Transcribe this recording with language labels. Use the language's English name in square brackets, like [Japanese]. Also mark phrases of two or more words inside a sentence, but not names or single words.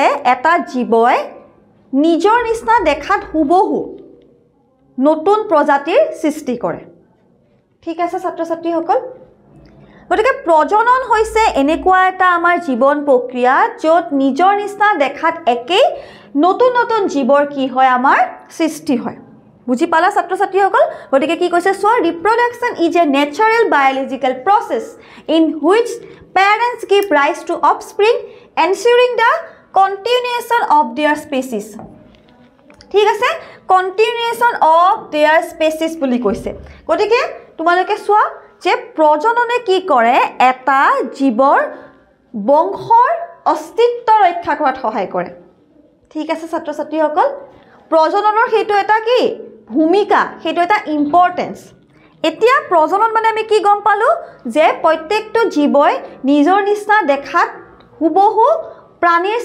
[Assamese] এটা জীৱই নিজৰ নিচিনা দেখাত হুবহু নতুন প্ৰজাতিৰ সৃষ্টি কৰে ঠিক আছে ছাত্ৰ-ছাত্ৰীসকল গতিকে প্ৰজনন হৈছে এনেকুৱা এটা আমাৰ জীৱন প্ৰক্ৰিয়া য'ত নিজৰ নিচিনা দেখাত একেই নতুন জীৱৰ কি হয় আমাৰ সৃষ্টি হয় বুজি পালা ছাত্ৰ-ছাত্ৰীসকল গতিকে কি কৈছে চোৱা [English] reproduction is a natural biological process in which parents give rise to offspring ensuring the continuation of their species [Assamese] ঠিক আছে [English] continuation of their species [Assamese] বুলি কৈছে গতিকে তোমালোকে চোৱা যে প্ৰজননে কি কৰে এটা জীৱৰ বংশৰ অস্তিত্ব ৰক্ষা কৰাত সহায় কৰে ঠিক আছে ছাত্ৰ ছাত্ৰীসকল প্ৰজননৰ সেইটো এটা কি ভূমিকা সেইটো এটা ইম্পৰ্টেন্স এতিয়া প্ৰজনন মানে আমি কি গম পালো যে প্ৰত্যেকটো জীৱই নিজৰ নিচিনা দেখাত হুবহু প্ৰাণীৰ